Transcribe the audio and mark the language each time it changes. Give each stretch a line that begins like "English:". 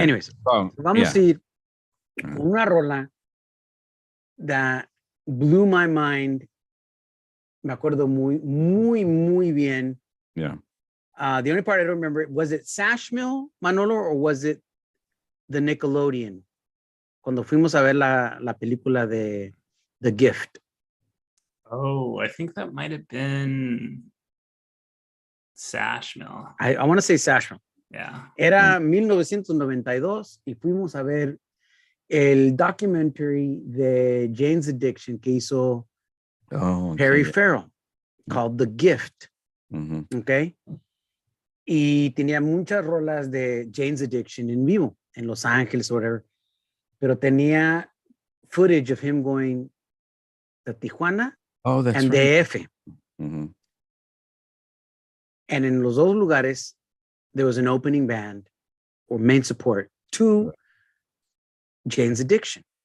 English: Anyways,
Spanish: vamos a ir con una rola
English: that blew my mind.
Spanish: Me acuerdo muy bien.
English: Yeah. The only part I don't remember, was it Sashmill, Manolo, or was it the Nickelodeon?
Spanish: Cuando fuimos a ver la película de The Gift.
English: Oh, I think that might have been Sashmill. I want to say Sashmill. Yeah.
Spanish: Era 1992 y fuimos a ver el
English: documentary
Spanish: de Jane's Addiction que hizo Perry Farrell,
English: called The Gift. Okay.
Spanish: Y tenía muchas rolas de Jane's Addiction en vivo, en Los Ángeles,
English: whatever.
Spanish: Pero tenía
English: footage of him going to Tijuana and DF. And in
Spanish: los dos lugares,
English: there was an opening band or main support to Jane's Addiction.